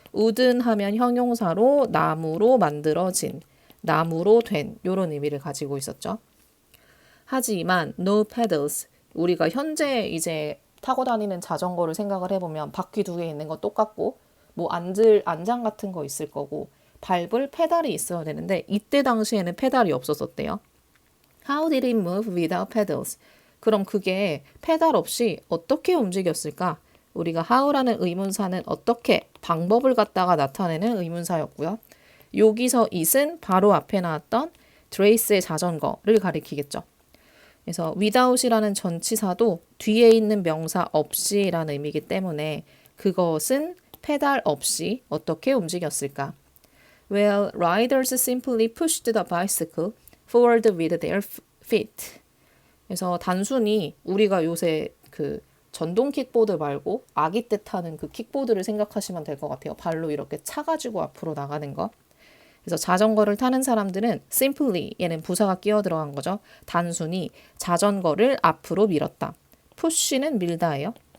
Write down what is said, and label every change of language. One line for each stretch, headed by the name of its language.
Korean: wooden 하면 형용사로 나무로 만들어진, 나무로 된 이런 의미를 가지고 있었죠. 하지만
English: no pedals
Korean: 우리가 현재 이제 타고 다니는 자전거를 생각을 해보면 바퀴 두 개 있는 거 똑같고 뭐 앉을 안장 같은 거 있을 거고 밟을 페달이 있어야 되는데 이때 당시에는 페달이 없었었대요.
English: How did it move without pedals?
Korean: 그럼 그게 페달 없이 어떻게 움직였을까? 우리가 how라는 의문사는 어떻게 방법을 갖다가 나타내는 의문사였고요. 여기서 it은 바로 앞에 나왔던 드레이스의 자전거를 가리키겠죠. 그래서 without이라는 전치사도 뒤에 있는 명사 없이라는 의미이기 때문에 그것은 페달 없이 어떻게 움직였을까?
English: Well, riders simply pushed the bicycle forward with their feet.
Korean: 그래서 단순히 우리가 요새 그 전동 킥보드 말고 아기 때 타는 그 킥보드를 생각하시면 될 것 같아요. 발로 이렇게 차가지고 앞으로 나가는 거. 그래서 자전거를 타는 사람들은 simply 얘는 부사가 끼어 들어간 거죠. 단순히 자전거를 앞으로 밀었다. push는 밀다예요.